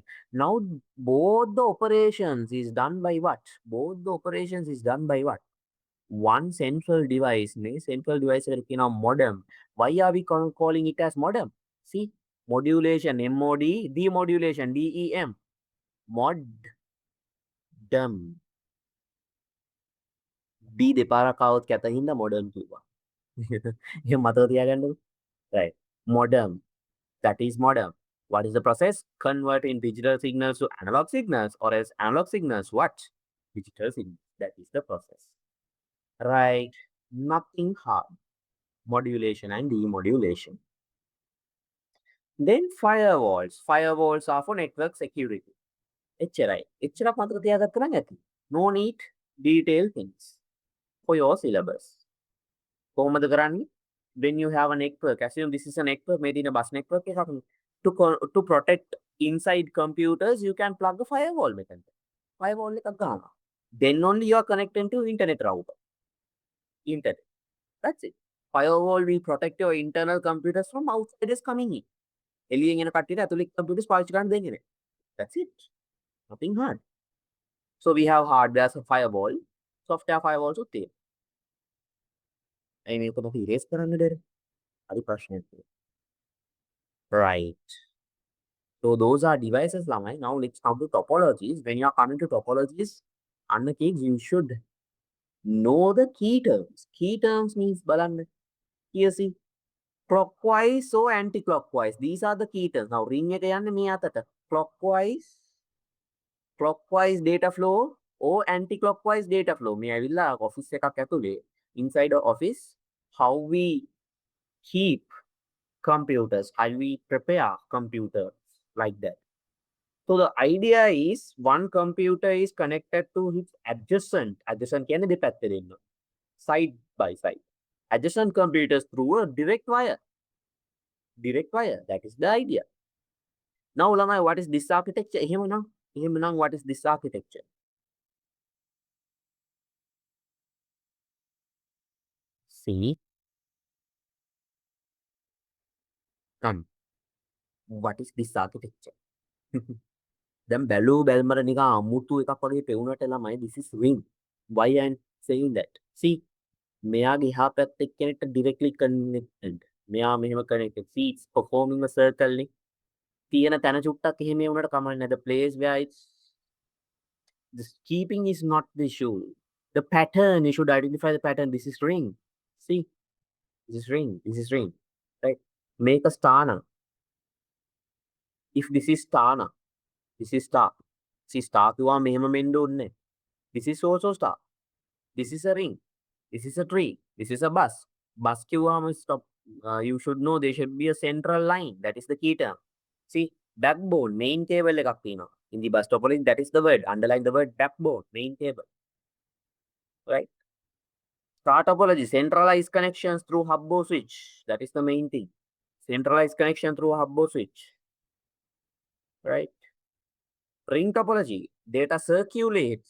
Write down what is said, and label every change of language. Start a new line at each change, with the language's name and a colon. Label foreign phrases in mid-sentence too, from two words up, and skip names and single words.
English: Now both the operations is done by what? One central device. Central device is modem. Why are we calling it as modem? See, modulation, MOD, demodulation, DEM.
Sinhala: Modem. D දෙපාරක් આવොත් කැත හින්දා modem කිව්වා. එහෙම මතක තියාගන්නකො.
English: Right. Modem. That is modem. What is the process? Converting digital signals to analog signals, or as analog signals, what? Digital signals. That is the process. Right. Nothing hard. Modulation and demodulation. Then firewalls. Firewalls are for network security.
Sinhala: එච්චරයි. එච්චරක් මතක තියාගත්ත නම් ඇති.
English: No need detailed things for your syllabus.
Sinhala: කොහොමද කරන්නේ?
English: When you have a network, assume this is a network made in a bus network එකක්. To protect inside computers, you can plug a firewall method.
Sinhala: Firewall එකක් ගන්නවා.
English: Then only you are connected to internet router. Internet. That's it. Firewall will protect your internal computers from outsiders coming in.
Sinhala: එළියෙන් එන කට්ටියට ඇතුළේ computers පාවිච්චි කරන්න දෙන්නේ නැහැ.
English: That's it. Nothing hard. So we have hardware firewall, software firewalls
Sinhala: උත් තියෙනවා. මේක කොහොමද erase කරන්න දෙන්නේ? හරි ප්‍රශ්නයක්.
English: Right. So those are devices lamai. Now let's come to topologies. When you are coming to topologies, under kids, you should know the key terms. Key terms means balanna. Here see, clockwise or anti-clockwise. These are the key terms. Now ring
Sinhala: එක යන්නේ මේ අතට.
English: Clockwise data flow or anti-clockwise data flow.
Sinhala: මේ ඇවිල්ලා
English: office
Sinhala: එකක් ඇතුලේ
English: inside the office, how we keep computers, how we prepare computers like that. So the idea is one computer is connected to its adjacent.
Sinhala: Adjacent කියන්නේ දෙපැත්තේ දෙන්න.
English: Side by side. Adjacent computers through a direct wire. Direct wire. That is the idea. Now, lamai, what is this architecture? එහෙමනම් what is this architecture? See? Come. What is this architecture?
Sinhala: දැන් බැලූ බැල්මට නිකන් අමුතු එකක් වගේ පෙවුනට ළමයි
English: this is ring. Why I'm saying that? See,
Sinhala: මෙයාගේ එහා පැත්තේ කෙනෙක්ට
English: directly connected.
Sinhala: මෙයා මෙහෙම connected.
English: See, it's performing a circle නේ.
Sinhala: තියෙන තැන චුට්ටක් එහෙම වුණාට කමක් නැහැ.
English: The place where it's the keeping is not the issue. The pattern, you should identify the pattern. This is ring. See, this is ring. This is ring. Right? Make a star now. If this is star now, this is star.
Sinhala: See, star කිව්වා මෙහෙම මෙන්න ඕනේ.
English: This is also star. This is a ring. This is a tree. This is a bus.
Sinhala: Bus කිව්වාම stop.
English: You should know there should be a central line. That is the key term. See, backbone, main cable
Sinhala: එකක් තියෙනවා.
English: In the bus topology, that is the word. Underline the word backbone, main cable. Right? Star topology, centralized connections through hub or switch. That is the main thing. Centralized connection through hub or switch. Right? Ring topology, data circulates.